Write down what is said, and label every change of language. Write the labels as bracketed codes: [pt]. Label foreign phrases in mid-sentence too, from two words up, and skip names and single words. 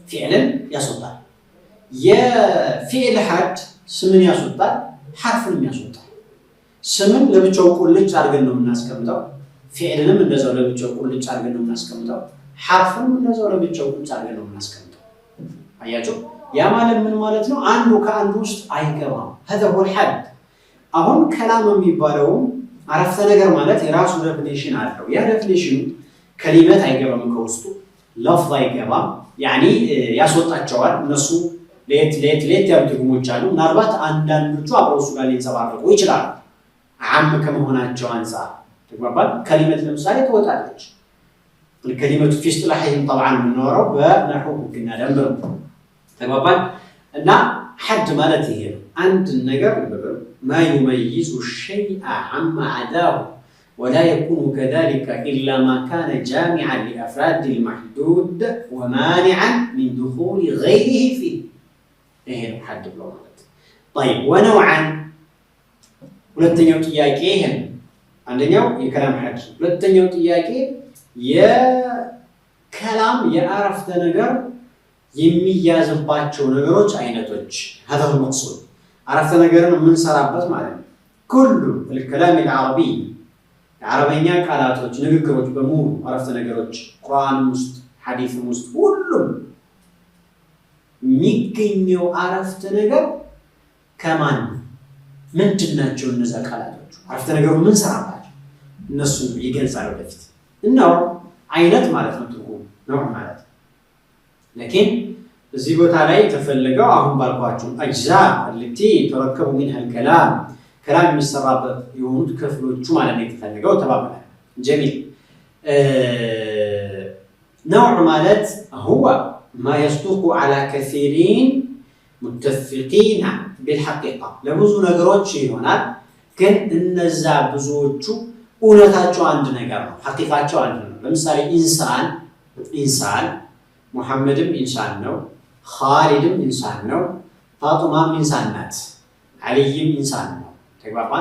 [am] ፊዕልን ያስወጣል። የፊዕል ሐድ ስምን ያስወጣል፣ ሐርፍንም ያስወጣል። ስምን ለብቻው ቁልጭ አድርገን ነው የምናስቀምጠው። ፊዕልንም እንደዛው ለብቻው ቁልጭ አድርገን ነው የምናስቀምጠው። ሐርፍንም እንደዛው ለብቻው ቁልጭ አድርገን ነው የምናስቀምጠው። አያችሁ? ያ ማለት ምን ማለት ነው? አንዱ ከአንዱ ውስጥ አይገባም። [ar] هذا هو الحد። [am] አሁን ከላም የሚባለው አረፍተ ነገር ማለት የራሱ ዴፊኒሽን አለው። ያ ዴፊኒሽኑ ከሊመት አይገባም፣ ከውስጡ ለፍዝ አይገባም። ያኒ ያስወጣቸዋል። እነሱ ለየት ያሉ ትርጉሞች አሉ። ምናልባት አንዳንዶቹ አብረው እሱ ጋር ሊንጸባረቁ ይችላሉ ዓም ከመሆናቸው አንፃር። ተግባባን? ከሊመት ለምሳሌ ትወጣለች። [ar] الكلمة في اصطلاحهم طبعا [am] የምናወራው በነህው ህግና ደንብ ነው። ተግባባን? እና ሐድ ማለት ይሄ ነው። አንድ ነገር [ar] ما يميز الشيء عما عداه ولا يكون كذلك إلا ما كان جامعا لأفراد المحدود ومانعا من دخول غيره فيه. [am] ይሄ ነው ሐድ ብሎ ማለት። [ar] طيب ونوعا [am] ሁለተኛው ጥያቄ ይሄ ነው። አንደኛው የከላም ሐድ፣ ሁለተኛው ጥያቄ የከላም የአረፍተ ነገር የሚያዝባቸው ነገሮች አይነቶች። [ar] هذا هو المقصود። [am] አረፍተ ነገርን የምንሰራበት ማለት ነው። [ar] كل الكلام العربي [am] የአረበኛ ቃላቶች ንግግሮች በሙሉ አረፍተ ነገሮች ቁርአን ውስጥ ሐዲስ ውስጥ ሁሉም የሚገኘው አረፍተ ነገር ከማን ምንድናቸው? እነዛ ቃላቶች አረፍተ ነገሩ ምን ሰራባቸው እነሱ ይገልጻሉ በፊት። እናው አይነት ማለት ነው ትርጉም ነው ማለት لكن እዚህ ቦታ ላይ ተፈልገው አሁን ባልኳችሁ [ar] اجزاء التي تركب منها الكلام كلام [am] የሚሰራበት የሆኑት ክፍሎቹ ማለት ነው የተፈልገው ተባብሏል። جميل نوع ማለት [ar] هو ما يصدق على كثيرين متفقين بالحقيقة [am] ለብዙ ነገሮች ይሆናል ግን እነዛ ብዙዎቹ እውነታቸው አንድ ነገር ነው፣ ሐቂቃቸው አንድ ነው። ለምሳሌ ኢንሳን ሙሐመድም ኢንሳን ነው፣ ኻሊድም ኢንሳን ነው፣ ፋጡማም ኢንሳን ናት፣ አልይም ኢንሳን ነው። ተግባባን?